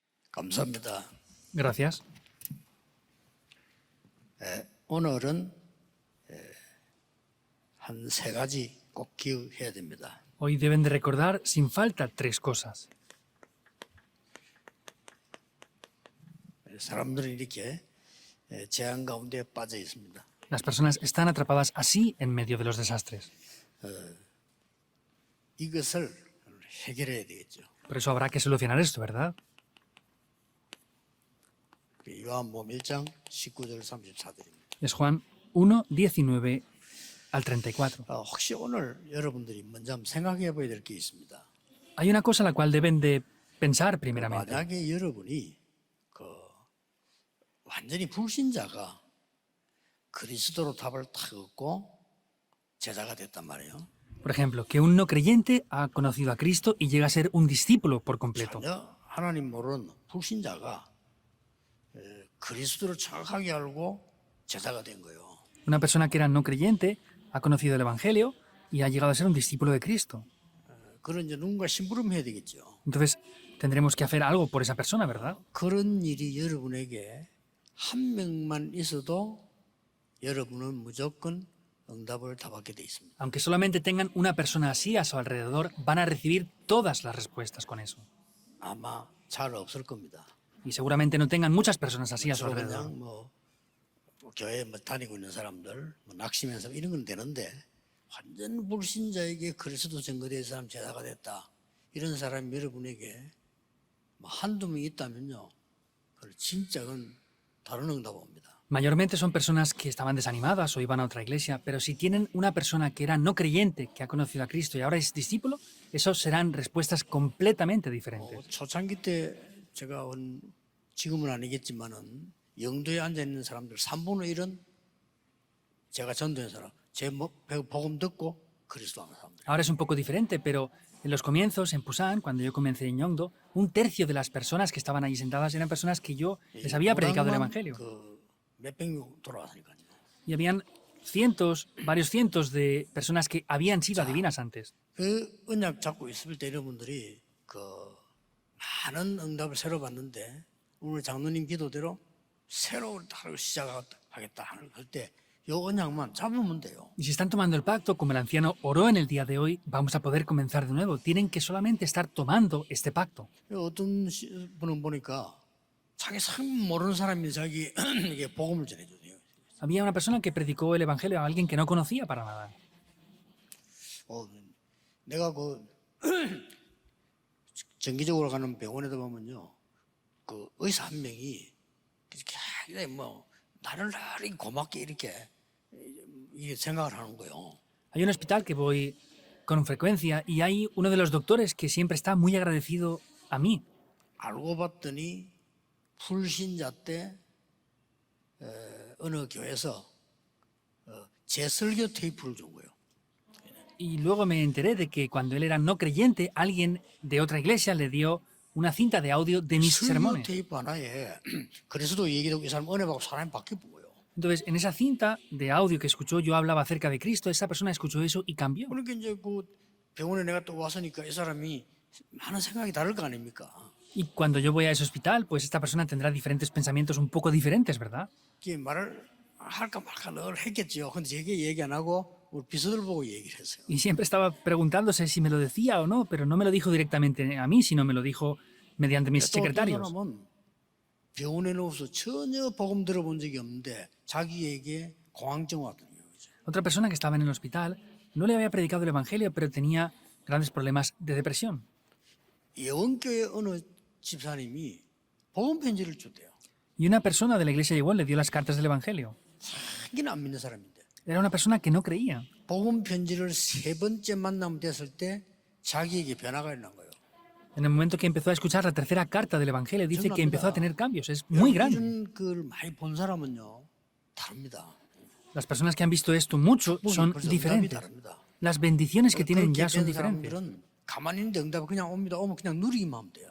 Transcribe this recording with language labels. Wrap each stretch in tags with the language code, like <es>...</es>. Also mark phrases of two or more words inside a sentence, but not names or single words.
<ko>감사합니다.</ko> <es>Gracias.</es> <ko>오늘은 한 세 가지 꼭 기억해야 됩니다.</ko> <es>Hoy deben de recordar sin falta tres cosas.</es> <ko>사람들은 이렇게 재앙 가운데 빠져 있습니다.</ko> <es>Las personas están atrapadas así en medio de los desastres.</es> <ko>이것을 해결해야 되겠죠.</ko> <es>Por eso habrá que solucionar esto, ¿verdad?</es> <ko>요한복음 1장 19절 34절입니다.</ko> <es>Es Juan 1, 19 al 34.</es> <ko>혹시 오늘 여러분들이 먼저 한번 생각해 봐야 될 게 있습니다.</ko> <es>Hay una cosa a la cual deben de pensar primeramente.</es> <ko>만약에 여러분이 완전히 불신자가 그리스도로 답을 탁 얻고 제자가 됐단 말이에요.</ko> <es>Por ejemplo, que un no creyente ha conocido a Cristo y llega a ser un discípulo por completo.</es> <ko>전혀 하나님 모르는 불신자가 그리스도를 정확하게 알고 제자가 된 거예요.</ko> <es>Una persona que era no creyente ha conocido el Evangelio y ha llegado a ser un discípulo de Cristo.</es> <ko>그런 이제 누군가 심부름해야 되겠죠.</ko> <es>Entonces, tendremos que hacer algo por esa persona, ¿verdad?</es> <ko>그런 일이 여러분에게 한 명만 있어도 여러분은 무조건 응답을 다 받게 돼 있습니다.</ko> <es>Aunque solamente tengan una persona así a su alrededor, van a recibir todas las respuestas con eso.</es> <ko>아마 잘 없을 겁니다.</ko> <es>Y seguramente no tengan muchas personas así a su alrededor.</es> <ko>그냥 교회 다니고 있는 사람들, 낙심해서 이런 건 되는데 완전 불신자에게 그리스도 증거된 사람 제자가 됐다. 이런 사람이 여러분에게 한두 명 있다면요. 그걸 진짜 그건 다른 응답 옵니다.</ko> <es>Mayormente son personas que estaban desanimadas o iban a otra iglesia, pero si tienen una persona que era no creyente, que ha conocido a Cristo y ahora es discípulo, esos serán respuestas completamente diferentes.</es> <ko>초창기 때 제가 지금은 아니겠지만은 영도에 앉아 있는 사람들 3분의 1은 제가 전도한 사람, 제 복음 듣고 그리스도 하는 사람들.</ko> <es>Ahora es un poco diferente, pero en los comienzos, en Pusan, cuando yo comencé en Yongdo, un tercio de las personas que estaban allí sentadas eran personas que yo les había predicado el Evangelio.</es> <ko>몇백 명 돌아왔으니까요.</ko> <es>Y habían varios cientos de personas que habían sido adivinas antes.</es> <ko>그 언약 잡고 있을 때 여러분들이 많은 응답을 새로 받는데 오늘 장로님 기도대로 새로운 하루 시작하겠다 할 때 이 언약만 잡으면 돼요.</ko> <es>Y si están tomando el pacto, como el anciano oró en el día de hoy, vamos a poder comenzar de nuevo. Tienen que solamente estar tomando este pacto.</es> <ko>어떤 분은 보니까 자기 상 모르는 사람이 자기에게 복음을 전해줘요.</ko> <es>Había una persona que predicó el Evangelio a alguien que no conocía para nada.</es> <ko>내가 정기적으로 가는 병원에도 보면요, 의사 한 명이 이렇게 나를 고맙게 이렇게 생각을 하는 거예요.</ko> <es>Hay un hospital que voy con frecuencia y hay uno de los doctores que siempre está muy agradecido a mí.</es> <ko>알고 봤더니 불신자 때 어느 교회에서 제 설교 테이프를 준 거예요.</ko> <es>Y luego me enteré de que cuando él era no creyente, alguien de otra iglesia le dio una cinta de audio de mis</es> <ko>설교</ko> <es>sermones.</es> <ko>테이프 하나에 그리스도 얘기도 이 사람 은혜 받고 사람이 바뀌어 보여요.</ko> <es>Entonces, en esa cinta de audio que escuchó, yo hablaba acerca de Cristo, esa persona escuchó eso y cambió.</es> <ko>그러니까 이제 병원에 내가 또 왔으니까 이 사람이 많은 생각이 다를 거 아닙니까?</ko> <es>Y cuando yo voy a ese hospital, pues esta persona tendrá diferentes pensamientos un poco diferentes, ¿verdad?</es> <ko>말을 할까 말까 늘 했겠죠. 근데 제게 얘기 안 하고 우리 비서들 보고 얘기를 했어요.</ko> <es>Y siempre estaba preguntándose si me lo decía o no, pero no me lo dijo directamente a mí, sino me lo dijo mediante mis secretarios.</es> <ko>사람은 병원에 누워서 전혀 복음 들어본 적이 없는데 자기에게 공황증 왔던 거죠.</ko> <es>Otra persona que estaba en el hospital no le había predicado el Evangelio, pero tenía grandes problemas de depresión.</es> <ko>예원교회 어느 집사님이 복음 편지를 줬대요.</ko> <es>Y una persona de la iglesia Yewon le dio las cartas del Evangelio.</es> <ko>자기는 안 믿는 사람인데</ko> <es>Era una persona que no creía.</es> <ko>복음 편지를 세 번째 만남 됐을 때 자기에게 변화가 일어난 거예요.</ko> <es>En el momento que empezó a escuchar la tercera carta del Evangelio, dice que empezó a tener cambios. Es muy grande.</es> <ko>이런 걸 많이 본 사람은요 다릅니다.</ko> <es>Las personas que han visto esto mucho son</es> <ko>벌써 응답이</ko> <es>diferentes.</es> <ko>다릅니다.</ko> <es>Las bendiciones que tienen</es> <ko>그렇게</ko> <es>ya son</es> <ko>된</ko> <es>diferentes.</es> <ko>사람들은 가만히 있는데 응답이 그냥 옵니다. 오면 그냥 누리기만 하면 돼요.</ko>